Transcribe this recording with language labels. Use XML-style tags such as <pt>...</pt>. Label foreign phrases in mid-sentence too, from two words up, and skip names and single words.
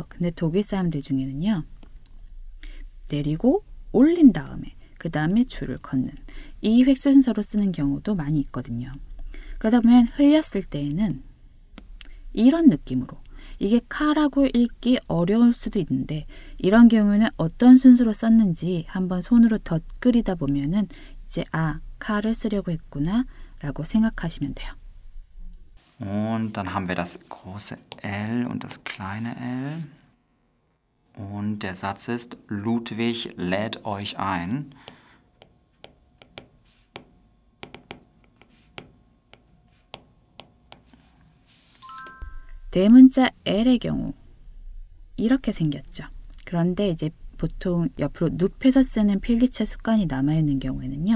<ko>근데 독일 사람들 중에는요. 내리고 올린 다음에 그 다음에 줄을 걷는 이 획 순서로 쓰는 경우도 많이 있거든요. 그러다 보면 흘렸을 때에는 이런 느낌으로. 이게 카라고 읽기 어려울 수도 있는데 이런 경우에는 어떤 순서로 썼는지 한번 손으로 덧그리다 보면은 이제 카를 쓰려고 했구나 라고 생각하시면 돼요.</ko> <de>Und dann haben wir das große L und das kleine L. Und der Satz ist, Ludwig lädt euch ein.</de> <ko>대문자 L의 경우 이렇게 생겼죠. 그런데 이제 보통 옆으로 눕혀서 쓰는 필기체 습관이 남아있는 경우에는요.</ko>